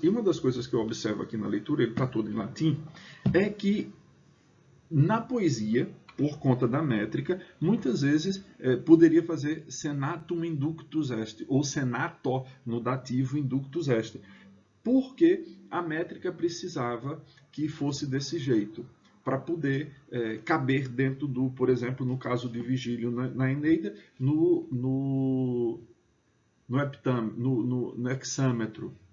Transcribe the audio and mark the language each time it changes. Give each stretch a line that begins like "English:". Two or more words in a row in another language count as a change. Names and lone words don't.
Portuguese: E uma das coisas que eu observo aqui na leitura, ele está todo em latim, é que na poesia, por conta da métrica, muitas vezes poderia fazer
Latin: senatum inductus est,
Portuguese: ou senato no dativo
Latin: inductus est,
Portuguese: porque a métrica precisava que fosse desse jeito, para poder caber dentro do, por exemplo, no caso de Virgílio na Eneida, no hexâmetro.